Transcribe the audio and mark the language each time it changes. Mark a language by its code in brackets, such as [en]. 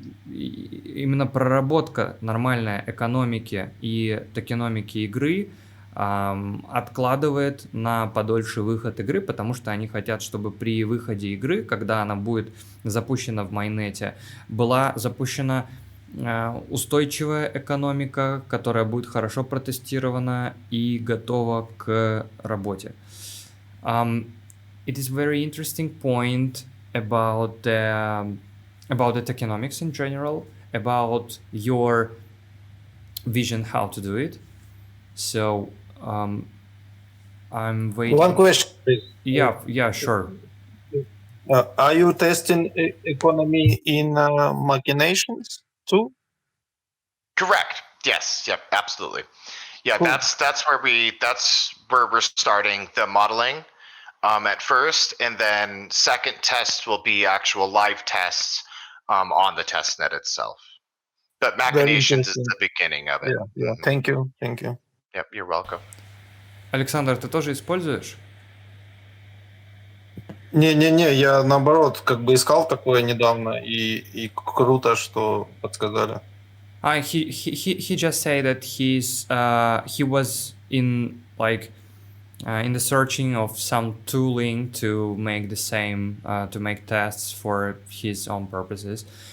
[ru] именно проработка нормальной экономики и токеномики игры откладывает на подольше выход игры, потому что они хотят, чтобы при выходе игры, когда она будет запущена в майнете, была запущена устойчивая экономика, которая будет хорошо протестирована и готова к работе. [en] It is very interesting point about the tokenomics in general, about your vision how to do it. So I'm waiting. One question, please. Yeah, sure. Are you testing economy in machinations too? Correct. Yes. Yep. Absolutely. Yeah. Cool. That's where we're starting the modeling at first, and then second test will be actual live tests on the testnet itself. But machinations is the beginning of it. Yeah. Thank you. Yep, you're welcome. [ru] Александр, ты тоже используешь? Не, я наоборот как бы искал такое недавно, и круто, что подсказали. [en] He just said that he was in in the searching of some tooling to make the same to make tests for his own purposes.